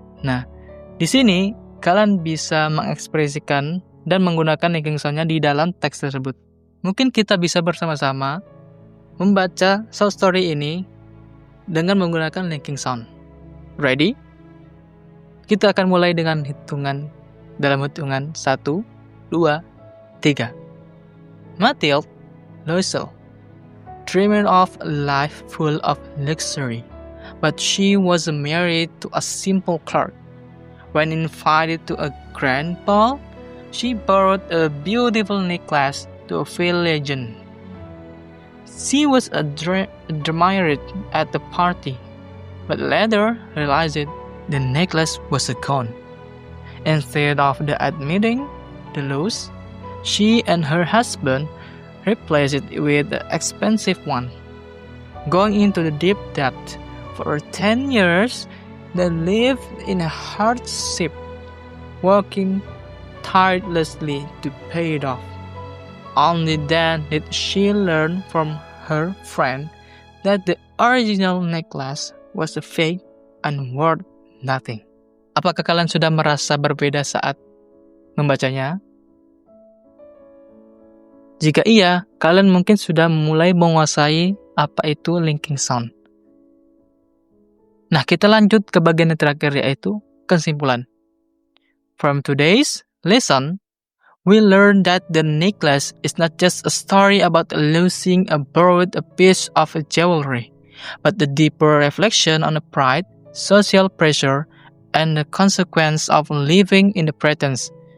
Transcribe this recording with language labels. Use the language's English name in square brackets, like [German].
[Indonesian] Nah, di sini kalian bisa mengekspresikan dan menggunakan linking sound-nya di dalam teks tersebut. Mungkin kita bisa bersama-sama membaca short story ini dengan menggunakan linking sound. [English] Ready? [Indonesian] Kita akan mulai dengan dalam hitungan 1, 2, 3. [English] Mathilde Loisel dreamed of a life full of luxury, but she was married to a simple clerk. When invited to a grand ball, she borrowed a beautiful necklace to a fair legend. She was admired at the party, but later realized the necklace was gone. Instead of admitting the loss, she and her husband replaced it with the expensive one. Going into the deep debt for 10 years, they lived in a hardship, working tirelessly to pay it off. Only then did she learn from her friend that the original necklace was a fake and worth nothing. [Indonesian] Apakah kalian sudah merasa berbeda saat membacanya? Jika iya, kalian mungkin sudah mulai menguasai apa itu linking sound. Nah, kita lanjut ke bagian yang terakhir, yaitu kesimpulan. [English] From today's lesson, we learn that the necklace is not just a story about losing a borrowed piece of jewelry, but the deeper reflection on the pride, social pressure, and the consequence of living in the pretense.